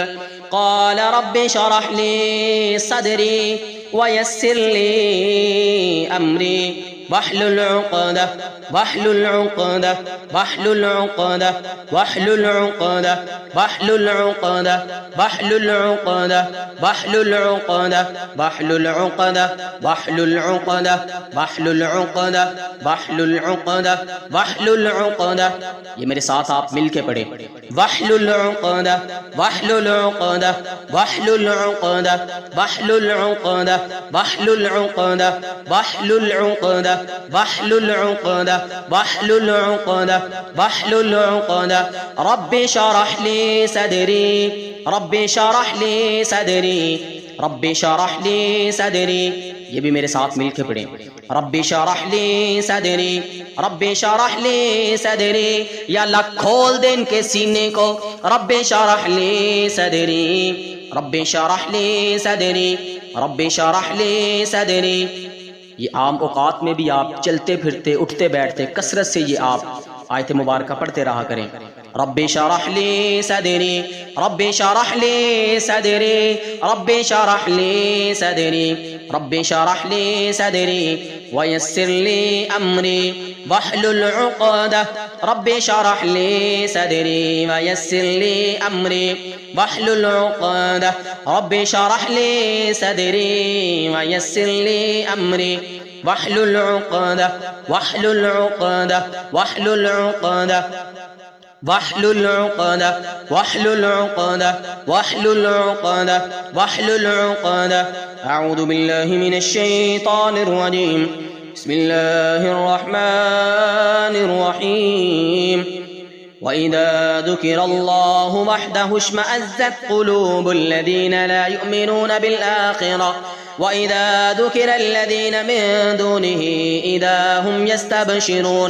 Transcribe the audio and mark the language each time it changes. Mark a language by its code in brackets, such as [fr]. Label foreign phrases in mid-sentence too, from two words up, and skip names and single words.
[ar] قال رب اشرح لي صدري ويسر لي أمري واحلل عقدة واحلل عقدة واحلل عقدة واحلل عقدة واحلل عقدة واحلل عقدة واحلل عقدة واحلل عقدة واحلل عقدة واحلل عقدة واحلل عقدة واحلل عقدة. [ur] یہ میرے ساتھ آپ مل کے پڑھیں. [ar] واحلل عقدة واحلل عقدة واحلل عقدة واحلل عقدة واحلل عقدة واحلل عقدة واحلل عقدة واحلل عقدة واحلل عقدة. رب اشرح لي صدري رب اشرح لي صدري رب اشرح لي صدري. [ur] یہ بھی میرے ساتھ مل کے پڑھیں. [ar] رب اشرح لي صدري رب اشرح لي صدري. [ur] یا اللہ کھول دے ان کے سینے کو. [ar] رب اشرح لي صدري رب اشرح لي صدري رب اشرح لي صدري. [ur] یہ عام اوقات میں بھی آپ چلتے پھرتے اٹھتے بیٹھتے کثرت سے یہ آپ آیت مبارک پڑھتے رہا کریں. [ar] رب اشرح لي صدري رب اشرح لي صدري رب اشرح لي صدري رب اشرح لي صدري ويسر لي أمري واحلل عقدة. رب اشرح لي صدري ويسر لي أمري واحلل عقدة. رب اشرح لي صدري ويسر لي أمري واحلل عقدة واحلل عقدة واحلل عقدة واحلل عقدة واحلل عقدة واحلل عقدة واحلل عقدة واحلل عقدة. أعوذ بالله من الشيطان الرجيم. بسم الله الرحمن الرحيم. وإذا ذكر الله وحده اشمأزت قلوب الذين لا يؤمنون بالآخرة وإذا ذكر الذين من دونه إذا هم يستبشرون.